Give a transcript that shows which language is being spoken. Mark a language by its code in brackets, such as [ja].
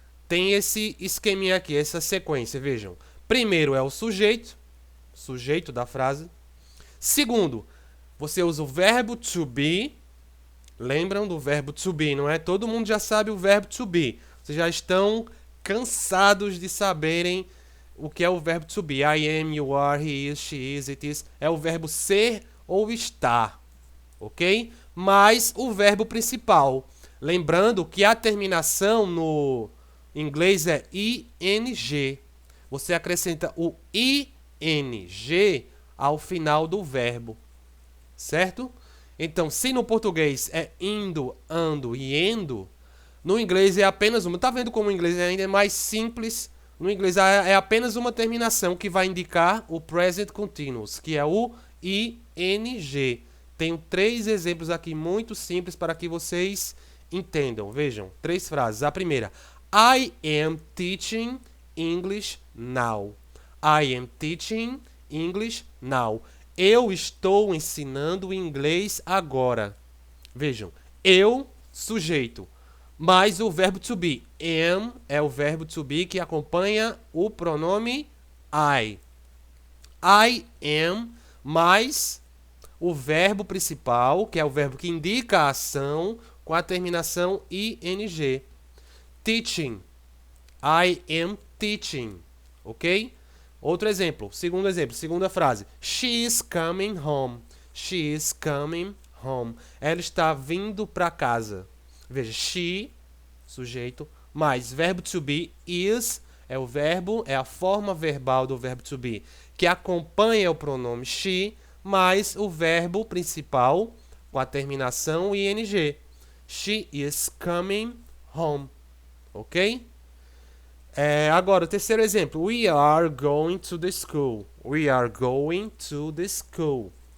[pt] Tem esse esqueminha aqui, essa sequência, vejam. Primeiro é o sujeito da frase. Segundo, você usa o verbo to be. Lembram do verbo to be, não é? Todo mundo já sabe o verbo to be. Vocês já estão cansados de saberem o que é o verbo to be. [en] I am, you are, he is, she is, it is. [pt] É o verbo ser ou estar, ok? Mais o verbo principal. Lembrando que a terminação no inglês é ing. Você acrescenta o ing ao final do verbo, certo? Então, se no português é indo, ando e endo, no inglês é apenas uma. Tá vendo como o inglês é ainda mais simples? No inglês é apenas uma terminação que vai indicar o present continuous, que é o ing. Tenho 3 exemplos aqui muito simples para que vocês entendam. Vejam, 3 frases. A primeira: [en] I am teaching English now. I am teaching English now. [pt] Eu estou ensinando inglês agora. Vejam, eu, sujeito, mais o verbo to be. Am é o verbo to be que acompanha o pronome I. I am mais o verbo principal, que é o verbo que indica a ação, com a terminação ing. [en] Teaching. I am teaching. [pt] Ok? Outro exemplo, segunda frase. [en] She is coming home. She is coming home. [pt] Ela está vindo para casa. Veja, she, sujeito, mais verbo to be, is, é o verbo, é a forma verbal do verbo to be, que acompanha o pronome she, mais o verbo principal com a terminação ing. [en] She is coming home. [pt] Ok? Agora, o terceiro exemplo. [en] We are going to the school. We are going to the school.